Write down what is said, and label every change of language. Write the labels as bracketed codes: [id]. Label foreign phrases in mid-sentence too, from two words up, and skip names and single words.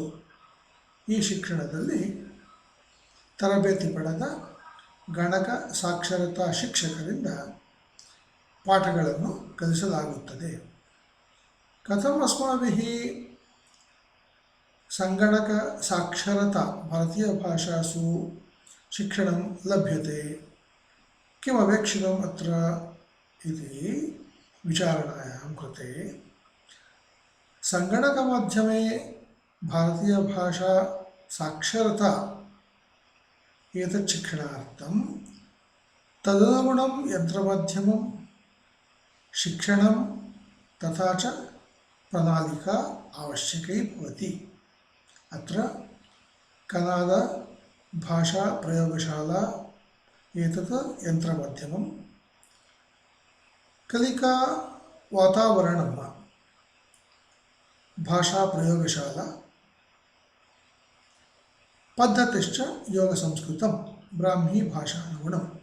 [kn] ಈ ಶಿಕ್ಷಣದಲ್ಲಿ ತರಬೇತಿ ಪಡೆದ ಗಣಕ ಸಾಕ್ಷರತಾ ಶಿಕ್ಷಕರಿಂದ ಪಾಠಗಳನ್ನು ಕಲಿಸಲಾಗುತ್ತದೆ. [sa] ಕಥಂ ಅಸ್ಮಾಭಿಃ ಸಂಗಣಕ ಸಾಕ್ಷರತಾ ಭಾರತೀಯ ಭಾಷಾಸು ಶಿಕ್ಷಣಂ ಲಭ್ಯತೆ ಕಿಮಪೇಕ್ಷಿತಂ ಅತ್ರ ಇತಿ ವಿಚಾರಣಾಯಾಂ ಕೃತೆ ಸಂಗಣಕ ಮಾಧ್ಯಮೆ ಭಾರತೀಯ ಭಾಷಾ ಸಾಕ್ಷರತಾ ಏತತ್ ಶಿಕ್ಷಣಾರ್ಥಂ ತದನುಗುಣಂ ಯಂತ್ರಮಾಧ್ಯಮಂ ಶಿಕ್ಷಣಂ ತಥಾ ಚ ಪ್ರಣಾಳಿಕಾ ಅವಶ್ಯಕೈ ಭವತಿ. ಅತ್ರ ಕನ್ನಡ ಭಾಷಾ ಪ್ರಯೋಗಶಾಲಾ ಏತತ್ ಯಂತ್ರಮಾಧ್ಯಮಂ ಕಲಿಕಾ ವಾತಾವರಣಂ ಭಾಷಾ ಪ್ರಯೋಗಶಾಲಾ ಪದ್ಧತಿಶ್ಚ ಯೋಗ ಸಂಸ್ಕೃತಂ ಬ್ರಾಹ್ಮಿ ಭಾಷಾನುಗುಣಂ.